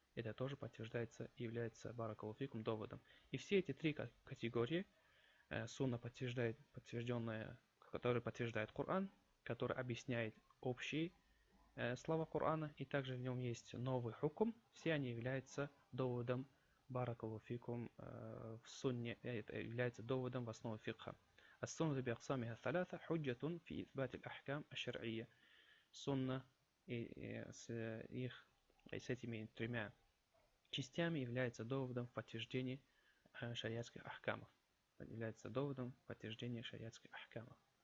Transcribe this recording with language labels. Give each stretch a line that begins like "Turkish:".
Russian: Это тоже подтверждается и является
Arabic: баракалуфикум
Russian: доводом. И все эти три категории сунна подтвержденная, который подтверждает Коран, который объясняет общие слова Корана, и также в нем есть новый хукм, все они являются доводом баракалуфикум в сунне, это является доводом в основе фикха.
Arabic: السنة بأقسامها الثلاثة حجة في إثبات الأحكام الشرعية.
Russian: Сунна с этими тремя частями является доводом в подтверждении шариатских ахкамов. Является доводом в подтверждении шариатских ахкамов.